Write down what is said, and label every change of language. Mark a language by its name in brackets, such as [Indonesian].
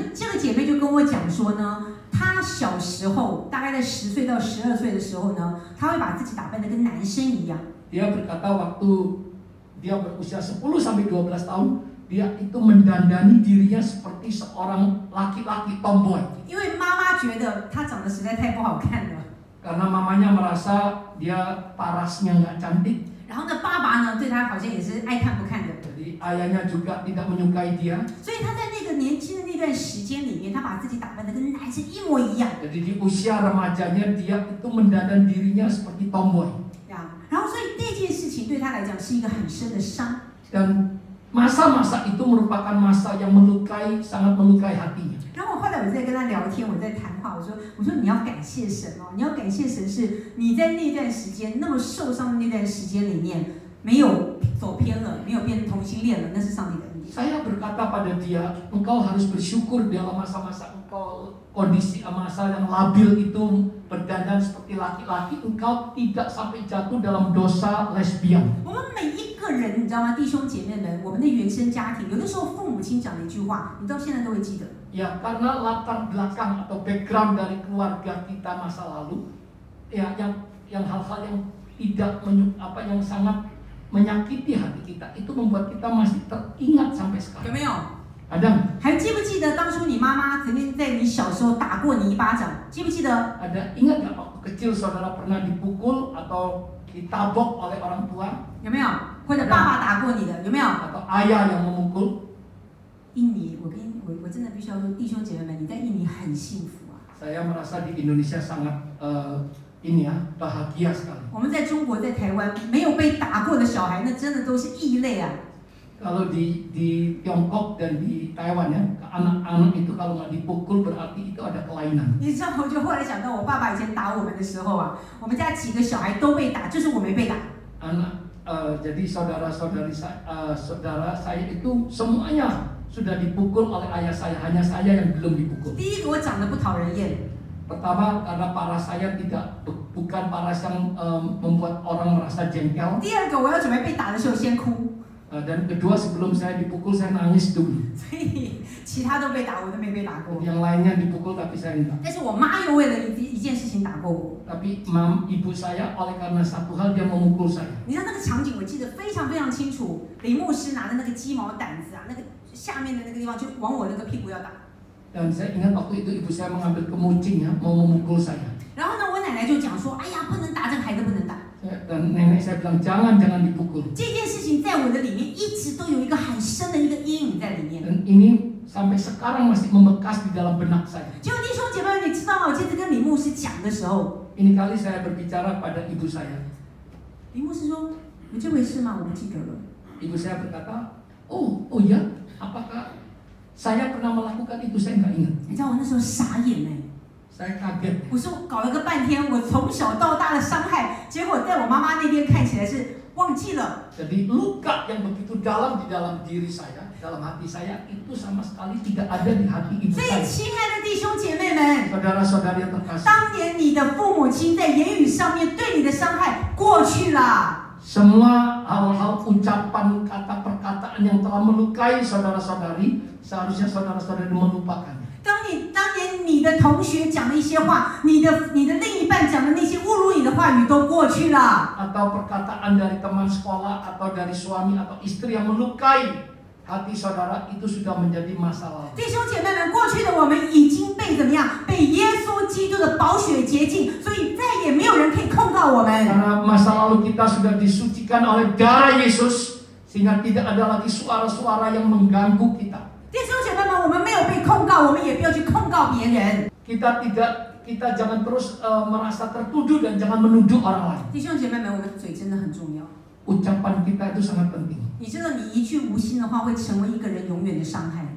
[Chinese] 这个姐妹就跟我讲说呢，她小时候大概在10岁到12岁的时候呢，她会把自己打扮得跟男生一样。 [Indonesian] Dia berkata waktu dia berusia 10 sampai 12 tahun, dia itu mendandani dirinya seperti seorang laki-laki tomboy. [Chinese] 因为妈妈觉得她长得实在太不好看了。 [Indonesian] Karena mamanya merasa dia parasnya nggak cantik. [Chinese] 然后呢，爸爸呢对她好像也是爱看不看的。 [Indonesian] Jadi ayahnya juga tidak menyukai dia. [Chinese] 所以她在那个年轻的那段时间里面，她把自己打扮得跟男生一模一样。 [Indonesian] Jadi di usia remajanya dia itu mendandan dirinya seperti tomboy. [Chinese] 然后所以那件事情对她来讲是一个很深的伤。 [Indonesian] Dan masa-masa itu merupakan masa yang sangat melukai hatinya. [Chinese] 然后后来我在跟她聊天，我在谈话，我说你要感谢神哦，你要感谢神是你在那段时间那么受伤的那段时间里面没有走偏了，没有变成同性恋了，那是上帝的恩典。 [Indonesian] Saya berkata pada dia, engkau harus bersyukur dalam masa-masa engkau kondisi masa yang labil itu berdandan seperti laki-laki, engkau tidak sampai jatuh dalam dosa lesbian. [Chinese] 我们每一个人，你知道吗，弟兄姐妹们，我们的原生家庭，有的时候父母亲讲的一句话，你到现在都会记得。 [Indonesian] Ya, karena latar belakang atau background dari keluarga kita masa lalu, ya yang hal-hal yang tidak yang sangat menyakiti hati kita, itu membuat kita masih teringat sampai [Chinese] 有 [Indonesian] sekarang. [Chinese] 没有？ [Indonesian] Ada [Chinese] 还记不记得当初你妈妈曾经在你小时候打过你一巴掌？记不记得？ [Indonesian] ingat nggak waktu kecil saudara pernah dipukul atau ditabok oleh orang tua? [Chinese] 有没有？或者爸爸打过你的？有没有？ [Indonesian] Atau ayah yang memukul? [Chinese] 印尼，我真的必须要说，弟兄姐妹们，你在印尼很幸福啊！ [Indonesian] Saya merasa di Indonesia sangat ini ya bahagia sekali. [Chinese] 我们在中国在台湾没有被打过的小孩，那真的都是异类啊。 [Indonesian] Kalau di Tiongkok dan di Taiwan ya, anak-anak itu kalau nggak dipukul berarti itu ada kelainan. [Chinese] 你知道，我就后来想到，我爸爸以前打我们的时候啊，我们家几个小孩都被打，就是我没被打。 [Indonesian] Jadi saudara saya itu semuanya sudah dipukul oleh ayah saya, hanya saya yang belum dipukul. [Chinese] 第一个，我长得不讨人厌。 [Indonesian] Pertama karena paras saya bukan paras yang membuat orang merasa jengkel. [Chinese] 第二个，我要准备被打的时候先哭。 [Indonesian] Dan kedua sebelum saya dipukul saya nangis dulu. [Chinese] 所以其他都被打，我都没被打过。 [Indonesian] Yang lainnya dipukul tapi saya enggak. [Chinese] 但是我妈又为了一件事情打过我。 [Indonesian] Tapi ibu saya oleh karena satu hal dia memukul saya. [Chinese] 你知道那个场景我记得非常非常清楚，李牧师拿着那个鸡毛掸子啊，那个下面的那个地方就往我那个屁股要打。 [Indonesian] Dan saya ingat waktu itu ibu saya mengambil kemucing ya, mau memukul saya. [Chinese] 然后呢，我奶奶就讲说，哎呀，不能打，这个孩子不能打。 [Indonesian] Dan nenek saya bilang jangan dipukul. [Chinese] 这件事情在我的里面一直都有一个很深的一个阴影在里面。 [Indonesian] Dan ini sampai sekarang masih membekas di dalam benak saya. [Chinese] 结果弟兄姐妹，你知道吗？我记得跟李牧师讲的时候， [Indonesian] Ini kali saya berbicara pada ibu saya. [Chinese] 李牧师说：“有这回事吗？我不记得了。” [Indonesian] Ibu saya berkata, oh ya, apakah saya pernah melakukan itu? Saya nggak ingat. [Chinese] 你知道我那时候傻眼哎。 [Indonesian] Saya kaget. [Chinese] 我说搞了个半天，我从小到大的伤害，结果在我妈妈那边看起来是忘记了。 [Indonesian] Jadi luka yang begitu dalam di dalam diri saya, dalam hati saya itu sama sekali tidak ada di hati ibu [Chinese] 所以， [Indonesian] saya. [Chinese] 亲爱的弟兄姐妹们， [Indonesian] Saudara-saudari yang terkasih. [Chinese] 当年你的父母亲在言语上面对你的伤害过去了。 [Indonesian] Semua hal-hal ucapan kata perkataan yang telah melukai saudara-saudari, seharusnya saudara-saudari melupakannya. [Chinese] 当年你的同学讲的一些话，你的另一半讲的那些侮辱你的话语都过去了。 [Indonesian] Atau perkataan dari teman sekolah atau dari suami atau istri yang melukai hati saudara itu sudah menjadi masa lalu. [Chinese] 弟兄姐妹们，过去的我们已经被怎么样？被耶稣基督的宝血洁净，所以再也没有人可以控告我们。 [Indonesian] Karena masa lalu kita sudah disucikan oleh darah Yesus, sehingga tidak ada lagi suara-suara yang mengganggu kita. [Chinese] 弟兄姐妹们，我们没有被控告，我们也不要去控告别人。 [Indonesian] Kita jangan terus merasa tertuduh dan jangan menuduh orang lain. [Chinese] 弟兄姐妹们，我们的嘴真的很重要。 [Indonesian] Ucapan kita itu sangat penting. [Chinese] 你知道，你一句无心的话会成为一个人永远的伤害。